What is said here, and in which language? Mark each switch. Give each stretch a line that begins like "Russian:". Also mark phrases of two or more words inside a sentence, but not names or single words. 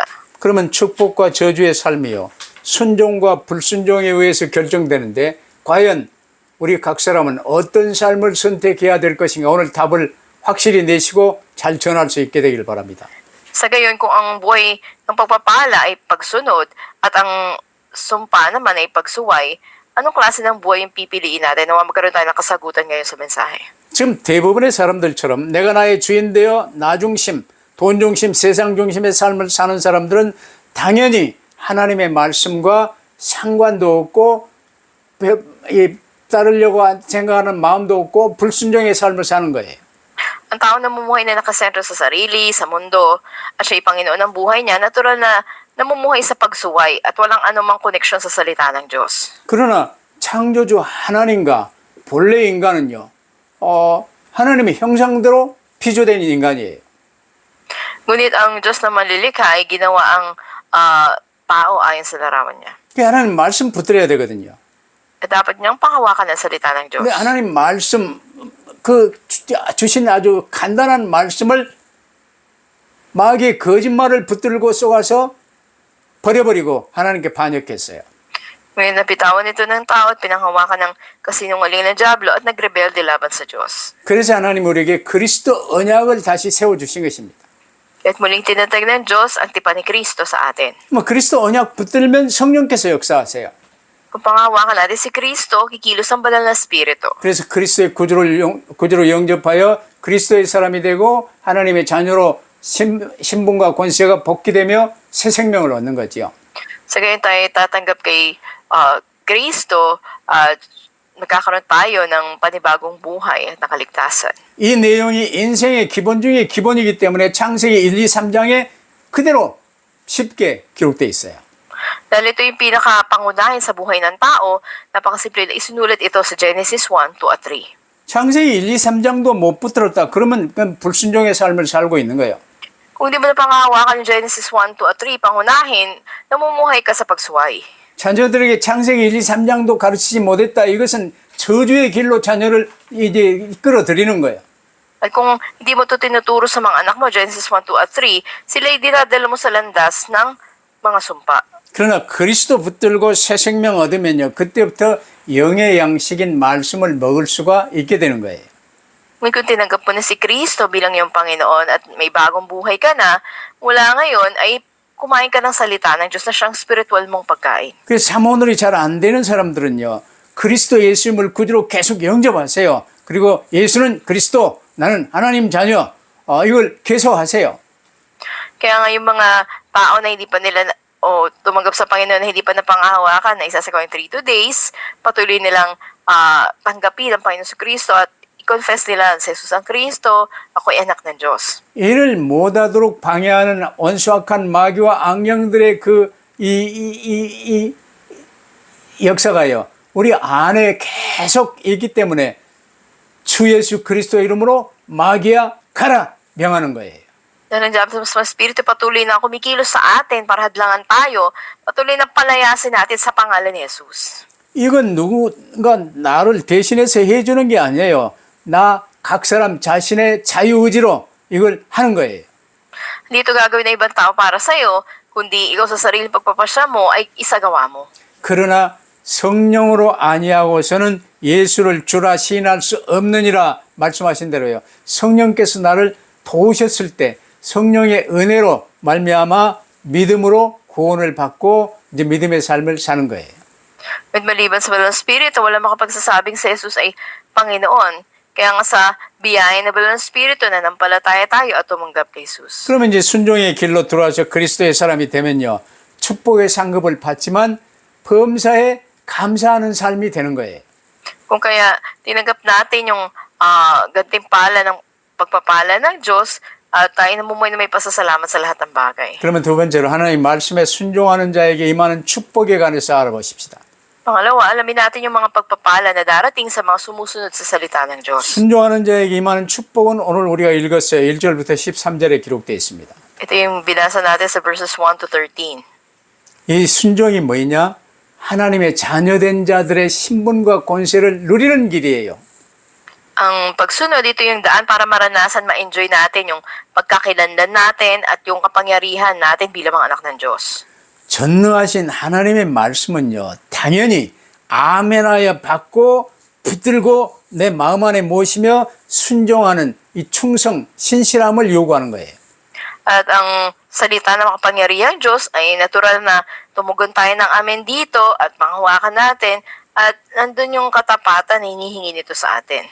Korean: 그러면 축복과 저주의 삶이요 순종과 불순종에 의해서 결정되는데 과연 우리 각 사람은 어떤 삶을 선택해야 될 것인가 오늘 답을 확실히 내시고 잘 전할 수 있게 되길 바랍니다.
Filipino: Sa gayon, kung ang buhay ng pagpapala ay pagsunod at ang sumpa naman ay pagsuway, anong klase ng buhay yung pipiliin natin? Nawa magkaroon tayo ng kasagutan ngayon sa mensahe.
Korean: 지금 대부분의 사람들처럼 내가 나의 주인 되어 나 중심, 돈 중심, 세상 중심의 삶을 사는 사람들은 당연히 하나님의 말씀과 상관도 없고 따르려고 생각하는 마음도 없고 불순종의 삶을 사는 거예요.
Filipino: Ang tao namumuhay na nakasentro sa sarili, sa mundo, at siya'y Panginoon ng buhay niya, natural na namumuhay sa pagsuway at walang anumang koneksyon sa salita ng Diyos.
Korean: 그러나 창조주 하나님과 본래 인간은요, 하나님의 형상대로 피조된 인간이에요.
Filipino: Ngunit ang Diyos na manlilikha ay ginawa ang tao ayon sa larawan niya.
Korean: 그러니까 하나님 말씀 붙들어야 되거든요.
Filipino: At dapat niyang panghawakan ang salita ng Diyos.
Korean: 근데 하나님 말씀 주신 아주 간단한 말씀을 마귀의 거짓말을 붙들고 쏘아서 버려버리고 하나님께 반역했어요.
Filipino: Ngayon napitawan ito ng tao at pinanghawakan ng kasinungaling ng diablo at nagrebelde laban sa Diyos.
Korean: 그래서 하나님 우리에게 그리스도 언약을 다시 세워주신 것입니다.
Filipino: At muling tinatag ng Diyos ang tipan ni Kristo sa atin.
Korean: 뭐 그리스도 언약 붙들면 성령께서 역사하세요.
Filipino: Kung panghawakan natin si Kristo, kikilos ang banal na Espiritu.
Korean: 그래서 그리스도의 구주로 영접하여 그리스도의 사람이 되고 하나님의 자녀로 신분과 권세가 복귀되며 새 생명을 얻는 거지요.
Filipino: Sa gayon tayo tatanggap kay Kristo at nagkakaroon tayo ng panibagong buhay at nakaligtasan.
Korean: 이 내용이 인생의 기본 중에 기본이기 때문에 창세기 1, 2, 3장에 그대로 쉽게 기록되어 있어요.
Filipino: Dahil ito yung pinakapangunahin sa buhay ng tao, napakasimple na isinulat ito sa Genesis 1, 2 at 3.
Korean: 창세기 1, 2, 3장도 못 붙들었다. 그러면 그건 불순종의 삶을 살고 있는 거예요.
Filipino: Kung di mo na pangahawakan yung Genesis 1, 2 at 3, pangunahin, namumuhay ka sa pagsuway.
Korean: 자녀들에게 창세기 1, 2, 3장도 가르치지 못했다. 이것은 저주의 길로 자녀를 이제 이끌어들이는 거예요.
Filipino: At kung hindi mo ito tinuturo sa mga anak mo, Genesis 1, 2 at 3, sila'y dinadala mo sa landas ng mga sumpa.
Korean: 그러나 그리스도 붙들고 새 생명 얻으면요. 그때부터 영의 양식인 말씀을 먹을 수가 있게 되는 거예요.
Filipino: Ngunit kung tinanggap mo na si Kristo bilang iyong Panginoon at may bagong buhay ka na, mula ngayon ay kumain ka ng salita ng Diyos na siyang spiritual mong pagkain.
Korean: 그래서 사모늘이 잘 안 되는 사람들은요, 그리스도 예수님을 구주로 계속 영접하세요. 그리고 예수는 그리스도, 나는 하나님 자녀, 이걸 계속 하세요.
Filipino: Kaya nga yung mga tao na hindi pa nila tumanggap sa Panginoon na hindi pa napangahawakan na isa sa 3 days, patuloy nilang tanggapin ang Panginoon sa Kristo at i-confess nila sa Jesus ang Kristo, ako'y anak ng Diyos.
Korean: 이를 못하도록 방해하는 원수악한 마귀와 악령들의 이 역사가요, 우리 안에 계속 있기 때문에 주 예수 그리스도의 이름으로 마귀야 가라 명하는 거예요.
Filipino: Dahil nandiyan sa Espiritu patuloy na kumikilos sa atin para hadlangan tayo, patuloy na palayasin natin sa pangalan ni Jesus.
Korean: 이건 누군가 나를 대신해서 해주는 게 아니에요. 각 사람 자신의 자유의지로 이걸 하는 거예요.
Filipino: Hindi ito gagawin ng ibang tao para sa'yo, kundi ikaw sa sariling pagpapasya mo ay isagawa mo.
Korean: 그러나 성령으로 아니하고서는 예수를 주라 시인할 수 없느니라 말씀하신 대로요. 성령께서 나를 도우셨을 때 성령의 은혜로 말미암아 믿음으로 구원을 받고 이제 믿음의 삶을 사는 거예요.
Filipino: At maliban sa Banal na Espiritu, wala makapagsasabing si Jesus ay Panginoon. Kaya nga sa biyaya na Banal na Espiritu, nanampalataya tayo at tumanggap kay Jesus.
Korean: 그러면 이제 순종의 길로 들어와서 그리스도의 사람이 되면요, 축복의 상급을 받지만 범사에 감사하는 삶이 되는 거예요.
Filipino: Kung kaya tinanggap natin yung gantimpala ng pagpapala ng Diyos, tayo namumuhay na may pasasalamat sa lahat ng bagay.
Korean: 그러면 두 번째로 하나님 말씀에 순종하는 자에게 임하는 축복에 관해서 알아보십시다.
Filipino: Pangalawa, alamin natin yung mga pagpapala na darating sa mga sumusunod sa salita ng Diyos.
Korean: 순종하는 자에게 임하는 축복은 오늘 우리가 읽었어요. 1절부터 13절에 기록되어 있습니다.
Filipino: Ito yung binasa natin sa
English: verses 1 to 13.
Korean: 이 순종이 뭐냐? 하나님의 자녀된 자들의 신분과 권세를 누리는 길이에요.
Filipino: Ang pagsunod, ito yung daan para maranasan, ma-enjoy natin yung pagkakilanlan natin at yung kapangyarihan natin bilang mga anak ng Diyos.
Korean: 전능하신 하나님의 말씀은요, 당연히 아멘하여 받고 붙들고 내 마음 안에 모시며 순종하는 이 충성, 신실함을 요구하는 거예요.
Filipino: At ang salita ng makapangyarihang Diyos ay natural na tumugon tayo ng amen dito at manghawakan natin at nandun yung katapatan na hinihingi nito sa atin.